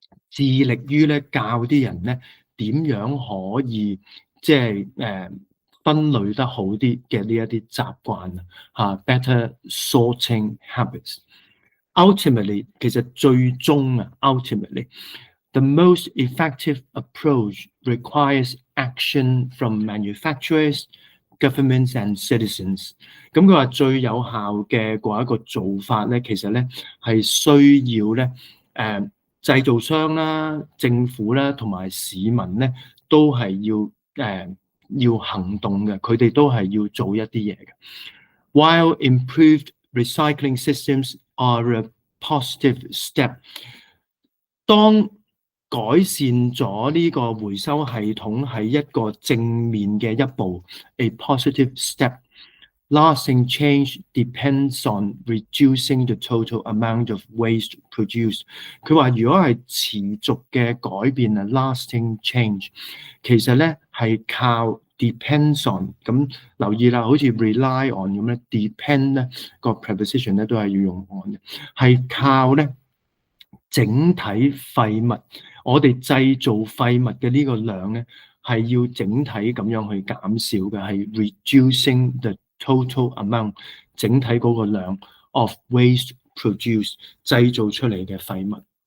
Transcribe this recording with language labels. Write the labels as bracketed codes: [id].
[yue] 致力於咧教啲人咧點樣可以即係分類得好啲嘅呢一啲習慣 [en] better sorting habits。 Ultimately， [yue] 其實最終 [en] ultimately，the most effective approach requires action from manufacturers, governments and citizens。 [yue] 咁佢話最有效嘅嗰一個做法咧，其實咧係需要咧製造商啦、政府啦同埋市民咧都係要行動嘅，佢哋都係要做一啲嘢嘅。 [en] While improved recycling systems are a positive step， [yue] 當改善咗呢個回收系統係一個正面嘅一步 [en] ，a positive step。Lasting change depends on reducing the total amount of waste produced。 [yue] 佢話如果係持續嘅改變啊 ， [en] lasting change， [yue] 其實咧係靠 [en] depends on。 [yue] 咁留意啦，好似 [en] rely on [yue] 咁咧 ，depend 咧個 preposition 咧都係要用 on 嘅，係靠咧整體廢物，我哋製造廢物嘅呢個量咧係要整體咁樣去減少嘅，係 [en] reducing the total amount [yue] 整體嗰個量 [en] of waste produced [yue] 製造出嚟嘅廢物。